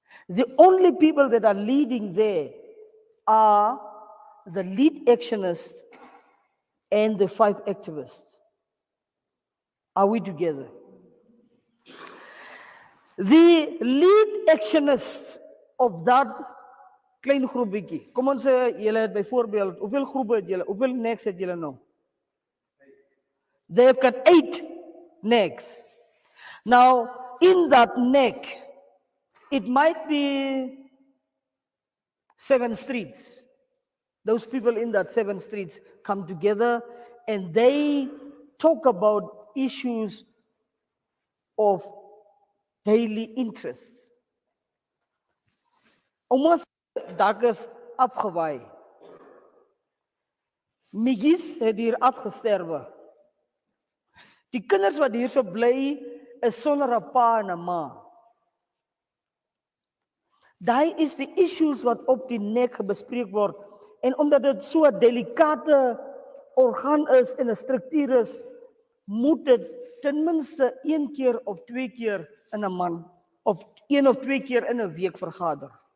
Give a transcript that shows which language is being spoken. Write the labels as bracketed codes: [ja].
[en] The only people that are leading there are the lead actionists and the 5 activists. Are we together? The lead actionists of that [af] klein groepie. Kom ons sê julle het byvoorbeeld, hoeveel groepe het julle? Hoeveel necks het julle nou? [en] They have got 8 necks. Now, in that neck, it might be 7 streets. Those people in that 7 streets come together and they talk about issues of daily interests. [af] Ons dak is afgewaai. Miggies het hier afgesterwe. Die kinders wat hier so bly is sonder 'n pa en 'n ma. Daai is die issues wat op die nek bespreek word. En omdat dit so 'n delikate orgaan is en 'n struktuur is, moet dit ten minste 1 keer of 2 keer in 'n maand of 1 of 2 keer in 'n week vergader.